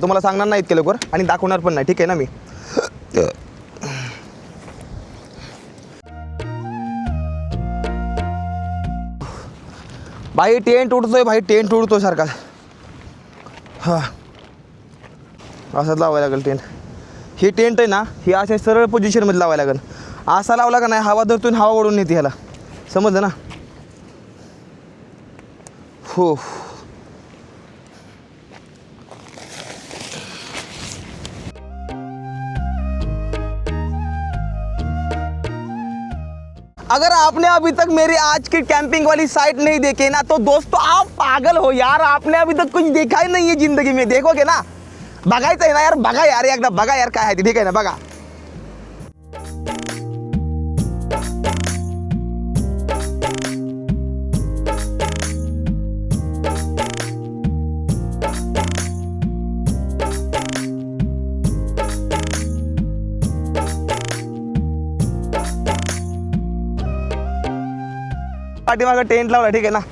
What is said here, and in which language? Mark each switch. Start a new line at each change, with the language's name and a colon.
Marathi: तुम्हाला सांगणार नाही इतके लवकर आणि दाखवणार पण नाही, ठीक आहे ना. मी भाई टेंट उडतोय, भाई टेंट उडतोय सारखा. हां असंच लावायला लागेल टेंट. ही टेंट आहे ना, ही अशा सरळ पोझिशनमध्ये लावायला लागेल. असा लावला का नाही हवा धरतून हवा ओढून येते ह्याला, समजलं ना.
Hindi: हो अगर आपने अभी तक मेरी आज की कैंपिंग वाली साइट नहीं देखे ना, तो दोस्तों आप पागल हो यार. आपने अभी तक कुछ देखा ही नहीं है जिंदगी में. देखोगे ना,
Marathi: बघायचं आहे ना यार, बघा यार एकदा, बघा यार काय आहे ते, ठीक आहे ना. बघा पाठीमागं टेंट लावला, ठीक आहे ना.